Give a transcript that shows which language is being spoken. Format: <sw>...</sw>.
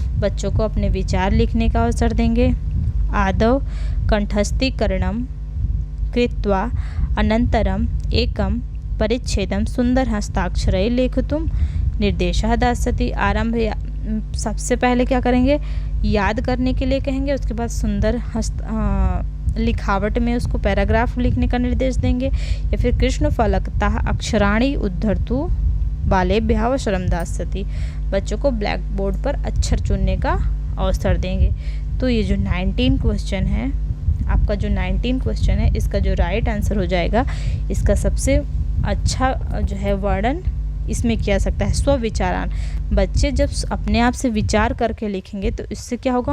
<hi>बच्चों को अपने विचार लिखने का अवसर देंगे।</hi> <sa>आदौ कंठस्थीकरणम कृत्वा अनंतरम एकम परिच्छेदम सुंदर हस्ताक्षरे लेखितुम निर्देशः दास्यति।</sa> <hi>आरंभ सबसे पहले क्या करेंगे? याद करने के लिए कहेंगे, उसके बाद सुंदर लिखावट में उसको पैराग्राफ लिखने का निर्देश देंगे।</hi> <sa>या फिर कृष्ण फलकतः अक्षराणि उद्धर्तु बालेभ्यः अवसरम दास्यति।</sa> <hi>बच्चों को ब्लैक बोर्ड पर अक्षर चुनने का अवसर देंगे। तो ये जो 19 क्वेश्चन है, आपका जो 19 क्वेश्चन है, इसका जो राइट आंसर हो जाएगा, इसका सबसे अच्छा जो है वर्णन इसमें किया सकता है स्वविचारान। बच्चे जब अपने आप से विचार करके लिखेंगे तो इससे क्या होगा?</hi>